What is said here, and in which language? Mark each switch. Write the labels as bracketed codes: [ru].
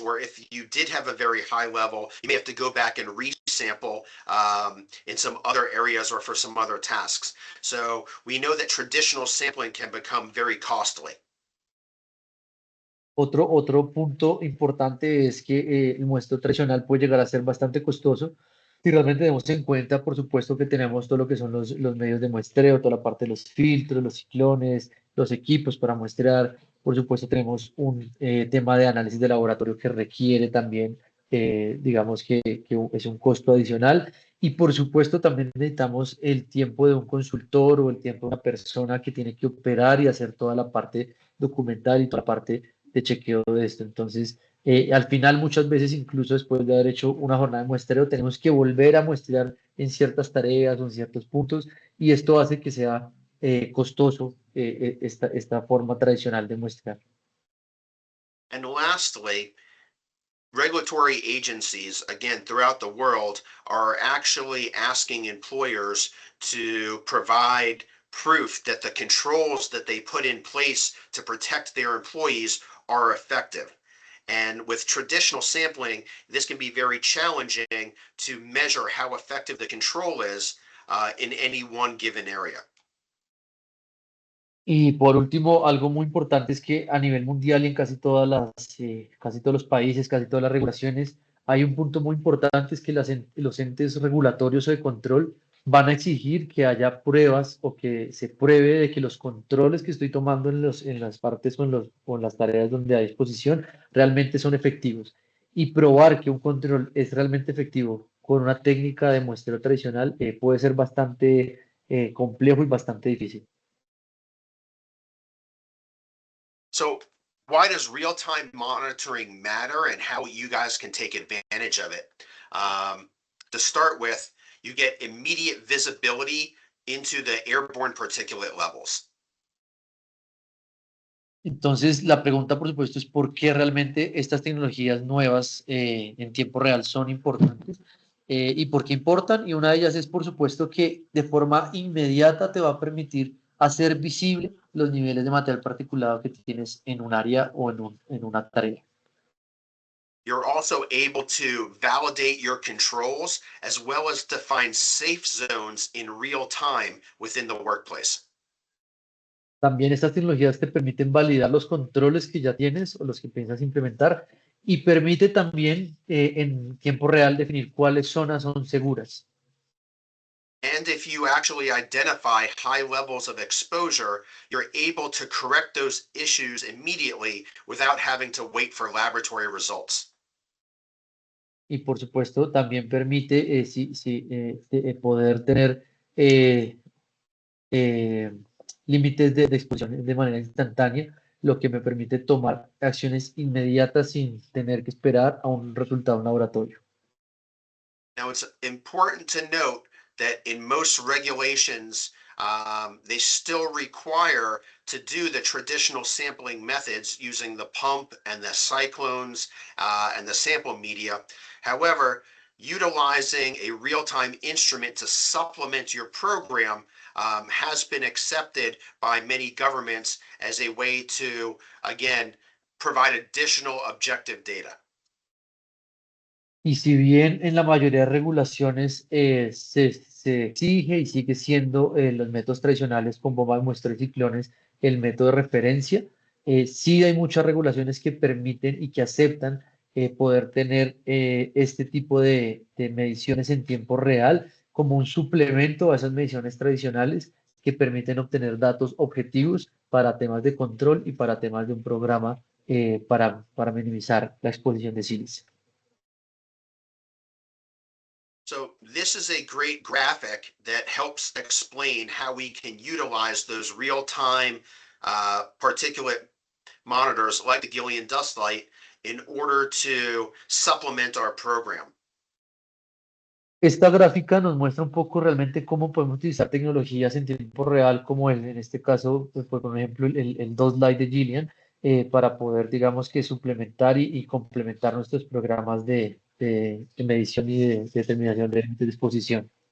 [en] Or if you did have a very high level, you may have to go back and resample in some other areas or for some other tasks. So we know that traditional sampling can become very costly. [es] Otro punto importante es que el muestreo tradicional puede llegar a ser bastante costoso si realmente tenemos en cuenta, por supuesto, que tenemos todo lo que son los medios de muestreo, toda la parte de los filtros, los ciclones, los equipos para muestrear. Por supuesto, tenemos un tema de análisis de laboratorio que requiere también, digamos que es un costo adicional. Y por supuesto, también necesitamos el tiempo de un consultor o el tiempo de una persona que tiene que operar y hacer toda la parte documental y toda la parte de chequeo de esto. Entonces, al final, muchas veces, incluso después de haber hecho una jornada de muestreo, tenemos que volver a muestrear en ciertas tareas o en ciertos puntos, y esto hace que sea costoso esta forma tradicional de muestrear. [en] And lastly, regulatory agencies, again, throughout the world, are actually asking employers to provide proof that the controls that they put in place to protect their employees are effective. And with traditional sampling, this can be very challenging to measure how effective the control is in any one given area. [es] Y por último, algo muy importante es que a nivel mundial y en casi todos los países, casi todas las regulaciones, hay un punto muy importante, es que los entes regulatorios o de control van a exigir que haya pruebas o que se pruebe de que los controles que estoy tomando en las partes o en las tareas donde hay exposición realmente son efectivos. Y probar que un control es realmente efectivo con una técnica de muestreo tradicional puede ser bastante complejo y bastante difícil. [en] So why does real-time monitoring matter and how you guys can take advantage of it? To start with, you get immediate visibility into the airborne particulate levels. [es] Entonces, la pregunta, por supuesto, es por qué realmente estas tecnologías nuevas en tiempo real son importantes. ¿Y por qué importan? Y una de ellas es, por supuesto, que de forma inmediata te va a permitir hacer visible los niveles de material particulado que tienes en un área o en una tarea. [en] You're also able to validate your controls as well as define safe zones in real time within the workplace. [es] También estas tecnologías te permiten validar los controles que ya tienes o los que piensas implementar y permite también en tiempo real definir cuáles zonas son seguras. [en] And if you actually identify high levels of exposure, you're able to correct those issues immediately without having to wait for laboratory results. [es] Y por supuesto también permite poder tener eh, eh, límites de exposición de manera instantánea, lo que me permite tomar acciones inmediatas sin tener que esperar a un resultado en laboratorio. [en] Now, it's important to note that in most regulations, they still require to do the traditional sampling methods using the pump and the cyclones and the sample media. However, utilizing a real-time instrument to supplement your program has been accepted by many governments as a way to, again, provide additional objective data. [es] Y si bien en la mayoría de regulaciones se exige y sigue siendo los métodos tradicionales con bomba de muestreo y ciclones el método de referencia, sí hay muchas regulaciones que permiten y que aceptan poder tener este tipo de mediciones en tiempo real como un suplemento a esas mediciones tradicionales que permiten obtener datos objetivos para temas de control y para temas de un programa para minimizar la exposición de sílice. [en] So this is a great graphic that helps explain how we can utilize those real-time particulate monitors like the Gillian Dust Light in order to supplement our program. [es] Esta gráfica nos muestra un poco realmente cómo podemos utilizar tecnologías en tiempo real, como en este caso, pues, por ejemplo, el DOS Lite de Gillian, para poder, digamos, que suplementar y complementar nuestros programas de medición y de determinación de límites de exposición.